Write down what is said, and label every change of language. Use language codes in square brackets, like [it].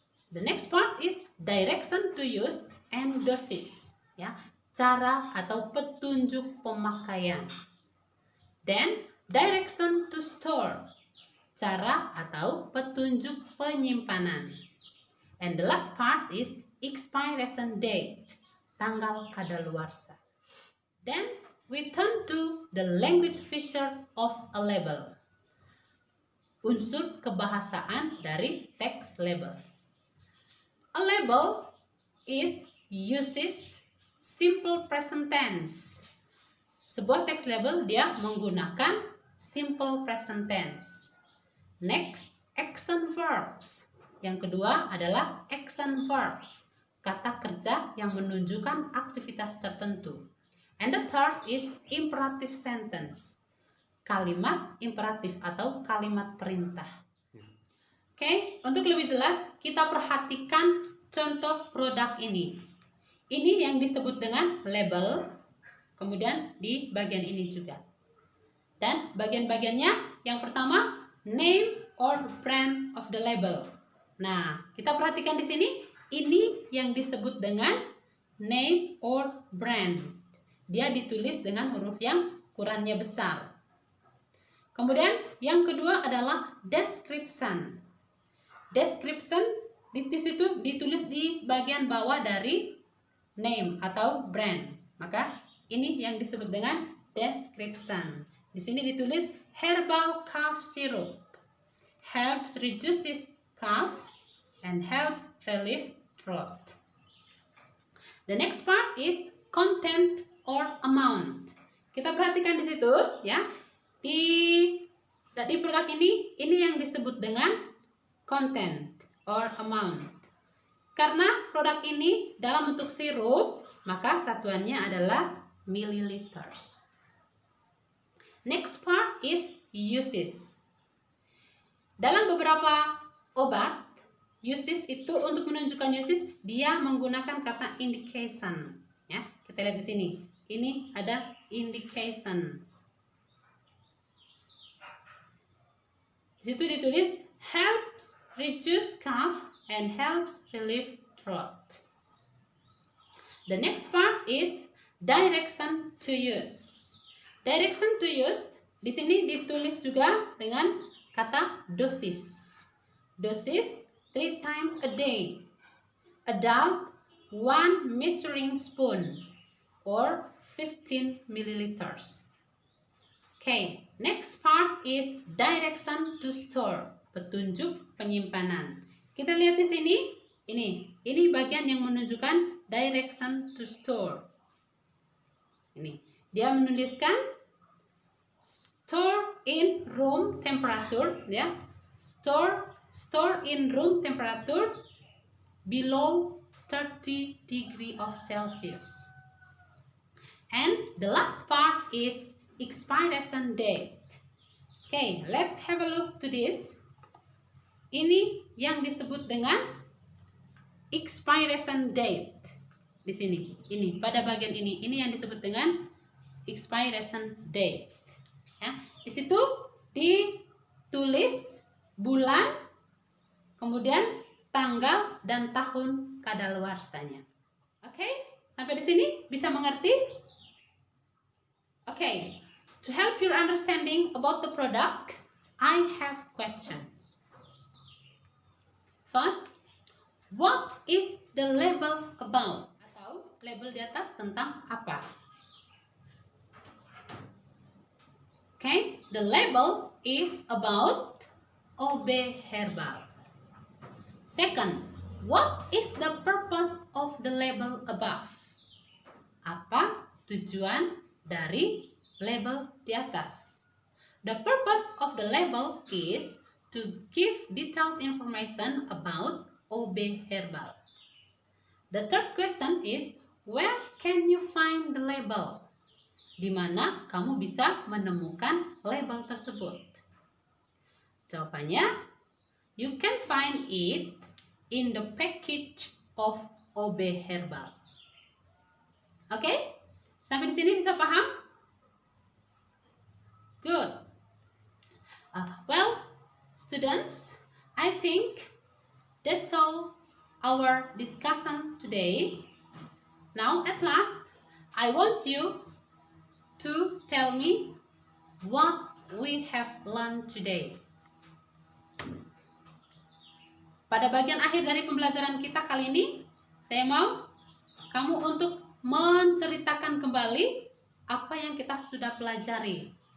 [en] The next part is direction to use and doses. [id] Cara atau petunjuk pemakaian. [en] Then, direction to store. [id] Cara atau petunjuk penyimpanan. [en] And the last part is expiration date. [id] Tanggal kadaluarsa. [en] Then, we turn to the language feature of a label. [id] Unsur kebahasaan dari teks label. [en] A label uses simple present tense. [id] Sebuah teks label dia menggunakan simple present tense. [en] Next, action verbs. [id] Yang kedua adalah action verbs. Kata kerja yang menunjukkan aktivitas tertentu. [en] And the third is imperative sentence. [id] Kalimat imperatif atau kalimat perintah. Oke, untuk lebih jelas kita perhatikan contoh produk ini. Ini yang disebut dengan label, kemudian di bagian ini juga. Dan bagian-bagiannya yang pertama, [en] name or brand of the label. [id] Nah, kita perhatikan di sini, ini yang disebut dengan name or brand. Dia ditulis dengan huruf yang ukurannya besar. Kemudian yang kedua adalah description. Description di situ ditulis di bagian bawah dari name atau brand. Maka ini yang disebut dengan description. Di sini ditulis [en] herbal cough syrup helps reduces cough and helps relieve throat. The next part is content or amount. [id] Kita perhatikan di situ ya. Di produk ini yang disebut dengan content or amount. Karena produk ini dalam bentuk sirup, maka satuannya adalah milliliters. [en] Next part is uses. [id] Dalam beberapa obat, uses itu untuk menunjukkan uses dia menggunakan kata indication. Ya, kita lihat di sini. Ini ada indications. Di situ ditulis [en] helps reduce cough and helps relieve throat. The next part is direction to use. [id] Direction to use di sini ditulis juga dengan kata dosis. [en] Dosis 3 times a day. Adult 1 measuring spoon or 15 milliliters. Okay, next part is direction to store. [id] Petunjuk penyimpanan. Kita lihat di sini. Ini bagian yang menunjukkan direction to store. Ini dia menuliskan [en] store in room temperature, [id] ya. [en] Store in room temperature below 30 degree of Celsius. And the last part is expiration date. Okay, let's have a look to this. [id] Ini yang disebut dengan expiration date. Di sini, ini pada bagian ini yang disebut dengan expiration date. Ya, di situ ditulis bulan, kemudian tanggal dan tahun kadaluarsanya. Oke, sampai di sini bisa mengerti? [en] Oke, to help your understanding about the product, I have questions. First, what is the label about? [id] Atau label di atas tentang apa? [en] Okay, the label is about OB Herbal. Second, what is the purpose of the label above? [id] Apa tujuan dari label di atas? [en] The purpose of the label is to give detailed information about OB Herbal. The third question is, where can you find the label? [id] Di mana kamu bisa menemukan label tersebut? Jawabannya, [en] you can find it in the package of OB Herbal. Oke? [id] Sampai di sini bisa paham? [en] Good. Well, students, I think that's all our discussion today. Now, at last, I want you to tell me what we have learned today. [id] Pada bagian akhir dari pembelajaran kita kali ini, saya mau kamu untuk menceritakan kembali apa yang kita sudah pelajari.